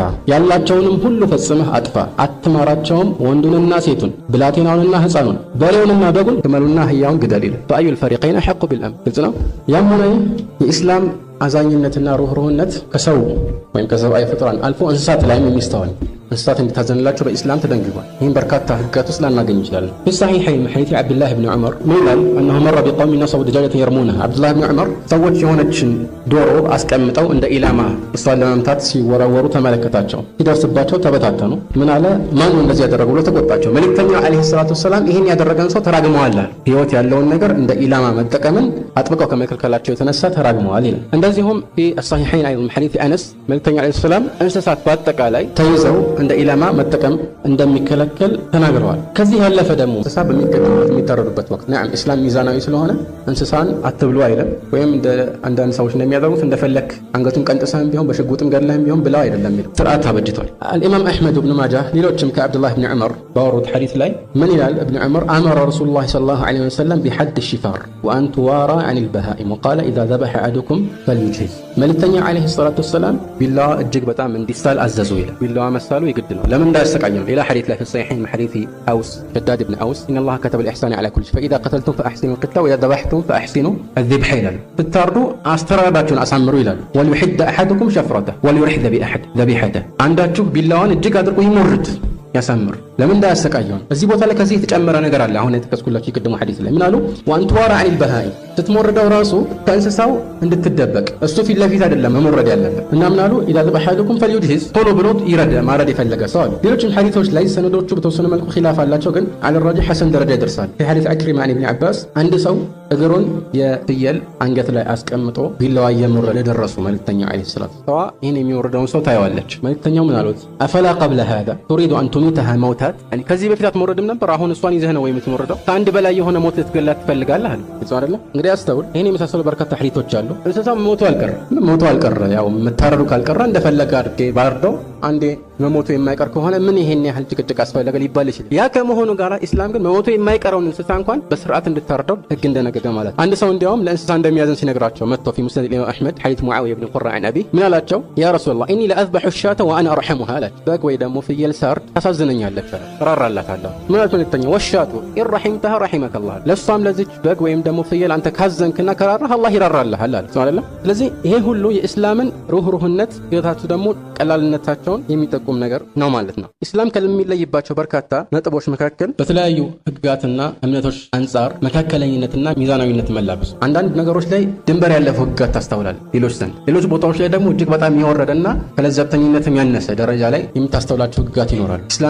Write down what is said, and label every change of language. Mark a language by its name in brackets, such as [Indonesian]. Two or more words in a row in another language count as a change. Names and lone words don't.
[Amharic] ያላቸውንም ሁሉ ፈጽመህ አጥፋ፣ አትማራቸውም፣ ወንዱንና ሴቱን፣ ብላቴናውንና ሕፃኑን፣ በሬውንና በጉን፣ ግመሉና አህያውን ግደል ይላል። [Arabic] بأي الفريقين أحق بالأمن። [Amharic] ግልጽ ነው። ያም ሆነ የኢስላም አዛኝነትና ሩህሩህነት ከሰው ወይም ከሰብአዊ ፍጡራን አልፎ እንስሳት ላይም የሚስተዋል እንስሳት እንዲታዘንላቸው በኢስላም ተደንግጓል። ይህም በርካታ ህግጋት ውስጥ ላናገኝ እንችላለን። [Arabic] في الصحيحين من حديث عبد الله بن عمر قال انه مر بقوم نصبوا دجاجة يرمونها. [Amharic] عبد الله بن عمر ሰዎች የሆነችን ዶሮ አስቀምጠው እንደ ኢላማ እሷን ለመምታት ሲወራወሩ ተመለከታቸው። ሲደርስባቸው ተበታተኑ። ምን አለ? ማን ነው እንደዚህ ያደረገው ብሎ ተቆጣቸው። መልእክተኛው [Arabic] عليه الصلاة والسلام [Amharic] ይህን ያደረገን ሰው ተራግመዋል። ህይወት ያለውን ነገር እንደ ኢላማ መጠቀምን አጥብቀው ከመከልከላቸው የተነሳ ተራግመዋል ይላል። እንደዚሁም [Arabic] في الصحيحين ايضا من حديث انس [Amharic] መልእክተኛው [Arabic] عليه السلام [Amharic] እንስሳት በአጠቃላይ ተይዘው እንደ ኢላማ መጠቀም እንደሚከለከል ተናግረዋል። ከዚህ ያለፈ ደግሞ እንስሳ በሚታረዱበት ወቅት ነዓም ኢስላም ሚዛናዊ ስለሆነ እንስሳን አትብሉ አይልም። ወይም እንደ አንዳንድ ሰዎች እንደሚያደርጉት እንደፈለክ አንገቱን ቀንጥሰህም ቢሆን በሽጉጥም ገድለህም ቢሆን ብለው አይደለም የሚለው ስርዓት አበጅቷል። አልኢማም አሕመድ ብን ማጃህ ሌሎችም ከአብዱላህ ብን ዑመር ባወሩት ሐዲስ ላይ ምን ይላል? [Arabic] ابن عمر أمر رسول الله صلى الله عليه وسلم بحد الشفار وأن توارى عن البهائم وقال إذا ذبح أحدكم فليجهز። [Amharic] መልእክተኛ [Arabic] عليه الصلاة والسلام [Amharic] ቢላዋ እጅግ በጣም እንዲሳል አዘዙ ይላል። ቢላዋ መሳሉ يقد ነው ለምን እንዳያሰቃየው ሌላ ሐዲስ ላይ [Arabic] في الصحيحين حديث أوس شداد بن أوس إن الله كتب الإحسان على كل شيء فإذا قتلتم فأحسنوا القتلة وإذا ذبحتم فأحسنوا الذبح [Amharic] ይላል ብታርዱ አስተራራዳችሁን አሳምሩ ይላል [Arabic] وليحد أحدكم شفرته وليرح ذبيحته [Amharic] አንዳችሁ ቢላዋን እጅግ አድርጎ ይሞርድ ያሳምር ለምን እንዳያሰቃየው እዚህ ቦታ ላይ ከዚህ የተጨመረ ነገር አለ አሁን የተከስኩላችሁ ይቀድሙ ሐዲስ ላይ ምን አሉ [Arabic] وأن توارى عن [Amharic] البهائم ስትሞርደው ራሱ ከእንስሳው እንድትደበቅ እሱ ፊት ለፊት አይደለም መሞረድ ያለበት እና ምን አሉ [Arabic] إذا ذبح أحدكم [Amharic] فليجهز ቶሎ ብሎ ይረዳ ማረድ የፈለገ ሰው አለ ሌሎችም ሐዲሶች ላይ ሰነዶቹ በተወሰነ መልኩ ኺላፍ አላቸው ግን [Arabic] على الراجح [Amharic] ሐሰን ደረጃ ይደርሳል [Arabic] في حديث عكرمة عن ابن عباس [Amharic] አንድ ሰው እግሩን የፍየል አንገት ላይ አስቀምጦ ቢላዋ እየሞረደ ደረሱ መልእክተኛው [Arabic] عليه الصلاة والسلام [Amharic] ይሄን የሚወርደውን ሰው ታየዋለች መልእክተኛው ምን አሉት [Arabic] أفلا قبل هذا تريد أن تميتها موتات يعني [Amharic] ከዚህ በፊት አትሞረድም ነበር አሁን እሷን ይዘህ ነው ወይ የምትሞረደው ከአንድ በላይ የሆነ ሞት ልትገላት ትፈልጋለህ አለ እሱ አይደለ እንግዲህ አስተውል ይሄን የመሳሰሉ በርካታ ሐዲሶች አሉ እንስሳው ሞቱ አልቀረ ያው መታረዱ ካልቀረ እንደፈለገ አድርጌ ባርደው አንዴ መሞቱ የማይቀር ከሆነ ምን ይሄን ያህል ጭቅጭቅ አስፈለገ ሊባል ይችላል ያ ከመሆኑ ጋር እስላም ግን መሞቱ የማይቀረውን እንስሳ እንኳን በስርዓት እንድታርደው ህግ እንደነገገ ማለት አንድ ሰው እንዲያውም ለእንስሳ እንደሚያዘን ሲነግራቸው መጥቶ [Arabic] في مسند الإمام أحمد حديث معاوية بن قرة عن أبي [Amharic] ምን አላቸው [Arabic] يا رسول الله إني لأذبح الشاة وأنا أرحمها [Amharic] አላቸው በግ ወይ ደግሞ ፍየል ሳርድ ታሳዝነኛለች ራራላታለሁ ምን አልኩኝ ተኛው [Arabic] والشاة إن رحمتها رحمك [Amharic] الله ለሷም ለዚች በግ ወይም ደግሞ ፍየል አንተ ካዘንክና ከራራህ አላህ ይራራልሃል አለ አይደለም ስለዚህ ይሄ ሁሉ የእስላምን ሩህሩህነት ግታቱ ደግሞ ቀላልነታቸውን የሚጠቁም ነገር ነው ማለት ነው እስላም ከሚለይባቸው በርካታ ነጥቦች መካከል በተለያዩ ህግጋትና እምነቶች አንፃር መካከለኝነትና ሚዛናዊነት መላበስ አንዳንድ ነገሮች ላይ ድንበር ያለፈው ህግጋት ታስተውላል ሌሎች ቦታዎች ላይ ደግሞ እጅግ በጣም የወረደና ከለዘብተኝነትም ያነሰ ደረጃ ላይ የምታስተውላቸው ህግጋት ይኖራል እስላም